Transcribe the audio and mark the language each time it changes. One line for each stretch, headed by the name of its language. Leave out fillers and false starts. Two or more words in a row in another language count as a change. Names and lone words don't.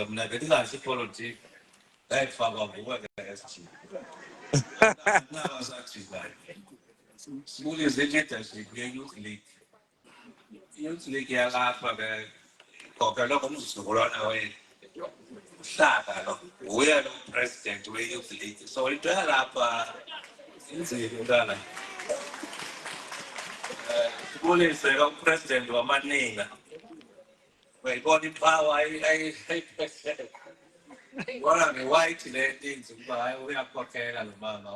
Xhosa: Mna ke ndingazi ipolitiki ndayifakwa nguwe ke-SG. Asinaba sajika. Sibulise i-leadership ye-Youth League. I-Youth League yalapha ke ikhokelwe ngumzukulwana wenu. Uhlaka lo, uye lo president we-Youth League. So into yalapha inzima intwana. Sibulise ke upresident wamaninga. Uyayibona ipower ayiphethe. Wala nge-white le things ukuba hayi uyakhokhela lo mama.